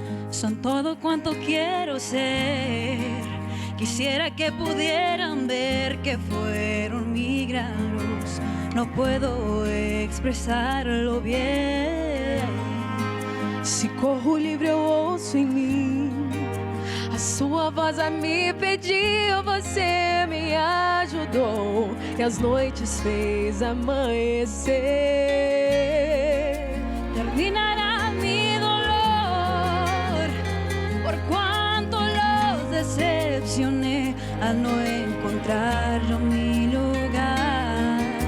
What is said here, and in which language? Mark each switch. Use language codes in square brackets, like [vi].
[es] Son todo cuanto quiero ser. Quisiera que pudieran ver que fueron milagros. No puedo expresarlo bien. [pt] Se corro livre eu ouço em mim a sua voz a me pedir. Você me ajudou e as noites fez amanhecer. [es] Terminará mi dolor por cuanto los decepcioné al no encontrar yo mi lugar.